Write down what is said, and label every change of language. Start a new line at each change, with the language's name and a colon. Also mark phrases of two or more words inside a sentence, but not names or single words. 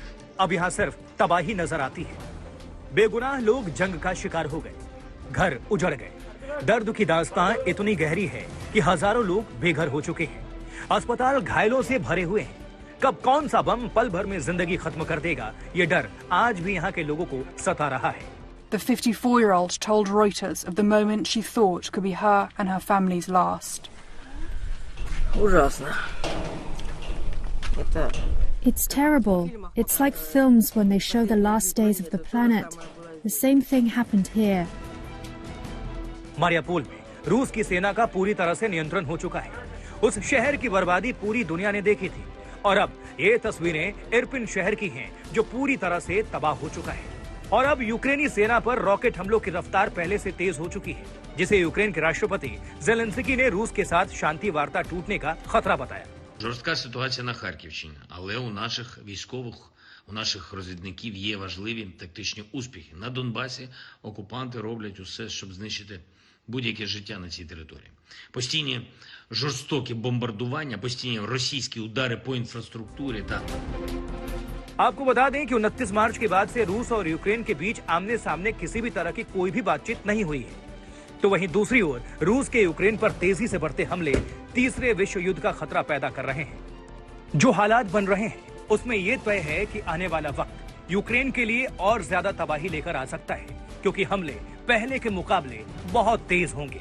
Hindi: अब यहां सिर्फ तबाही नजर आती है। बेगुनाह लोग जंग का शिकार हो गए, घर उजड़ गए। दर्द की दास्तां इतनी गहरी है कि हजारों लोग बेघर हो चुके हैं। अस्पताल घायलों से भरे हुए हैं। कब कौन सा बम पल भर में जिंदगी खत्म कर देगा, ये डर आज भी यहाँ के लोगों को सता रहा है।
English: The 54-year-old told Reuters of the moment she thought could be her and her family's last.
Russian: Ужасно.
English: It's terrible. It's like films when they show the last days of the planet. The same thing happened here.
Hindi: मारियोपोल में रूस की सेना का पूरी तरह से नियंत्रण हो चुका है। उस शहर की बर्बादी पूरी दुनिया ने देखी थी और अब ये तस्वीरें इरपिन शहर की हैं, जो पूरी तरह से तबाह हो चुका है। और अब यूक्रेनी सेना पर रॉकेट हमलों की रफ्तार पहले से तेज हो चुकी है, जिसे यूक्रेन के राष्ट्रपति ज़ेलेंस्की ने रूस के साथ शांति वार्ता टूटने का खतरा बताया।
Ukrainian: Жорстка ситуація на Харківщині, але у наших військових, у наших розвідників є важливі тактичні успіхи. На Донбасі окупанти роблять усе, щоб знищити будь-яке життя на цій території. Постійні жорстокі бомбардування, постійні російські удари по інфраструктурі та...
Hindi: आपको बता दें कि 29 मार्च के बाद से रूस और यूक्रेन के बीच आमने सामने किसी भी तरह की कोई भी बातचीत नहीं हुई है। तो वहीं दूसरी ओर रूस के यूक्रेन पर तेजी से बढ़ते हमले तीसरे विश्व युद्ध का खतरा पैदा कर रहे हैं। जो हालात बन रहे हैं उसमें यह तय है कि आने वाला वक्त यूक्रेन के लिए और ज्यादा तबाही लेकर आ सकता है, क्योंकि हमले पहले के मुकाबले बहुत तेज होंगे।